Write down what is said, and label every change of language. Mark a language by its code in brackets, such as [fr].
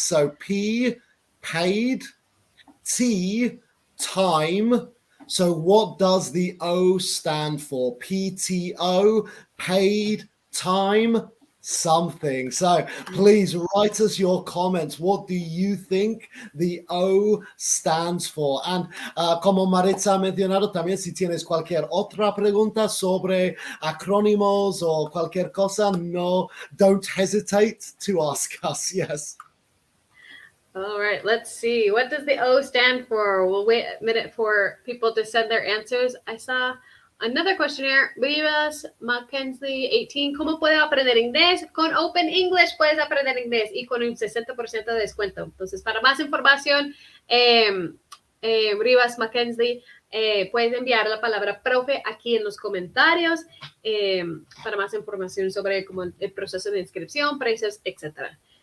[en] So P, paid, T, time. So what does the O stand for? PTO, paid, time, something. So please write us your comments. What do you think the O stands for? [es] And como Maritza ha mencionado, también si tienes cualquier otra pregunta sobre acrónimos o cualquier cosa, no, [en] don't hesitate to ask us. Yes. All right, let's see. What does the O stand for? We'll wait a minute for people to send their answers. I saw another question here. Vivas Mackenzie 18. [es] ¿Cómo puedo aprender inglés? Con Open English puedes aprender inglés y con un 60% de descuento. Entonces, para más información, Rivas Mackenzie, puedes enviar la palabra profe aquí en los comentarios para más información sobre como el proceso de inscripción, precios, etc.